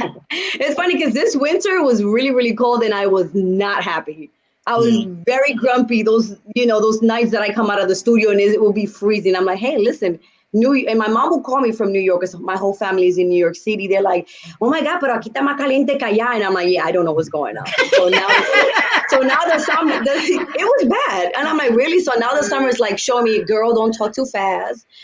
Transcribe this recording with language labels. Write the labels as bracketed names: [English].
[English] It's funny because this winter was really, really cold and I was not happy. I was very grumpy. Those nights that I come out of the studio and it will be freezing. I'm like, hey, listen, and my mom will call me from New York because my whole family is in New York City. They're like, oh my God, [Spanish] pero aquí está más caliente que allá. [English] And I'm like, yeah, I don't know what's going on. So now the summer, it was bad. And I'm like, really? So now the summer is like showing me, girl, don't talk too fast.